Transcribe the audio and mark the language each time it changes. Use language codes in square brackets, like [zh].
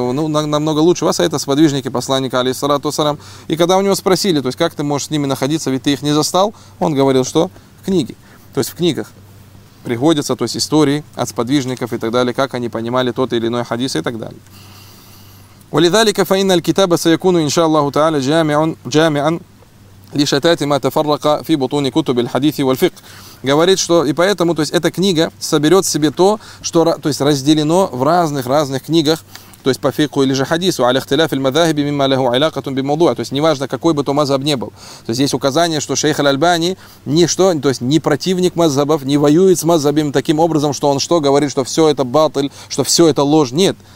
[ru] Ну, намного лучше вас, а это сподвижники посланника алейхиссалату вассалям. И когда у него спросили, то есть как ты можешь с ними находиться, ведь ты их не застал, он говорил, что в книге, то есть в книгах приходится, то есть истории от сподвижников и так далее, как они понимали тот или иной хадис и так далее. [ar] ولذلك فإن الكتاب سيكون إن شاء الله تعالى جامعا لشتات ما تفرق في بطون كتب الحديث والفقه. [ru] Говорит, что и поэтому, то есть эта книга соберет в себе то, что, то есть разделено в разных книгах, то есть по фикху или же хадису, [ar] على اختلاف المذاهب مما له علاقة بموضوع. [ru] То есть неважно, какой бы то мазхаб не был. То есть есть указание, что шейх аль-Альбани ничто, то есть не противник мазхабов, не воюет с мазхабами таким образом, что он что говорит, что все это батль, что все это ложь. Нет.